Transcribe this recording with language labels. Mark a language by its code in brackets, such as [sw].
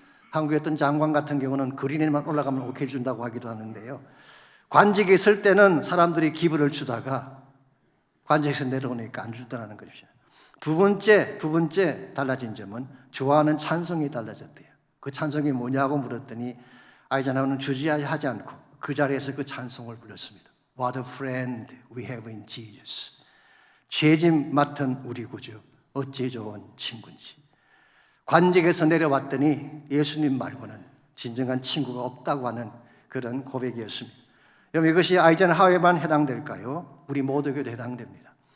[ko] 한국의 어떤 장관 같은 경우는 그린에만 올라가면 오케이 준다고 하기도 하는데요, 관직에 있을 때는 사람들이 기부를 주다가 관직에서 내려오니까 안 주더라는 것이죠. 두 번째 달라진 점은 좋아하는 찬송이 달라졌대요. 그 찬송이 뭐냐고 물었더니 아이젠하워는 주저하지 않고 그 자리에서 그 찬송을 불렀습니다. [en] What a friend we have in Jesus. [ko] 죄짐 맡은 우리 구주, 어찌 좋은 친구인지. 관직에서 내려왔더니 예수님 말고는 진정한 친구가 없다고 하는 그런 고백이었습니다. 여러분, 이것이 아이젠하워에만 해당될까요? 우리 모두에게도 해당됩니다.